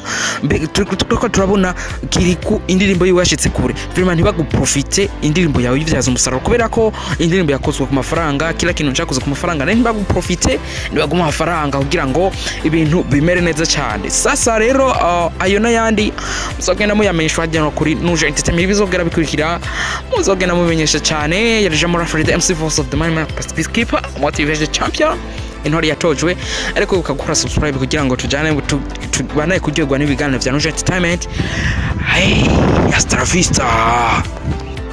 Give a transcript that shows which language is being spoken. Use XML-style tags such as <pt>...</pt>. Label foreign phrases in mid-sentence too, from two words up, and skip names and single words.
<rn>Turiko turabona Kiriku indirimbo yiwashitse kure, vraiment ntibaguprofite indirimbo yawe yivyaza umusaruro, kubera ko indirimbo yakozwe ku mafaranga, kila kintu cyakozwe ku mafaranga, ntibaguprofite ntibaguma amafaranga kugira ngo ibintu bimere neza cyane. Sasa rero ayo nayandi muzogenda muyamenyeshwa hajya kuri Nuje Entertainment, bizogera bikurikira muzogenda mumenyesha cyane. Yarije muri Africa MC</rn> <en>Voice of the Man Peacekeeper Motivated Champion</en> <rn>intore yatojwe, ariko ukagura subscribe kugira ngo tujane banaye kuryoherwa n'ibiganiro bya Nuje Entertainment.</rn> <es>Hey, hasta la vista.</es>